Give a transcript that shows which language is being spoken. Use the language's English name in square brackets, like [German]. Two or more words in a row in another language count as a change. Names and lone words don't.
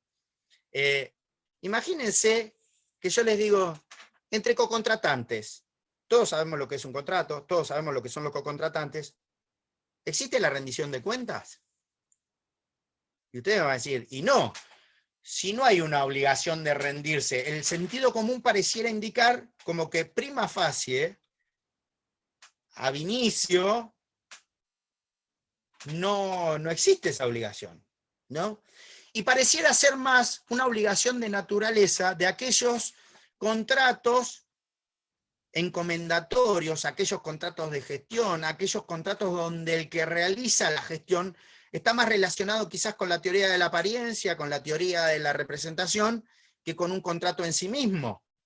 [Spanish] Imagínense que yo les digo, entre cocontratantes, todos sabemos lo que es un contrato, todos sabemos lo que son los cocontratantes, ¿existe la rendición de cuentas? Y ustedes van a decir, y no, si no hay una obligación de rendirse, el sentido común pareciera indicar como que [Latin] prima facie, ab inicio, [Spanish] no existe esa obligación, ¿no? Y pareciera ser más una obligación de naturaleza de aquellos contratos encomendatorios, aquellos contratos de gestión, aquellos contratos donde el que realiza la gestión está más relacionado quizás con la teoría de la apariencia, con la teoría de la representación, que con un contrato en sí mismo.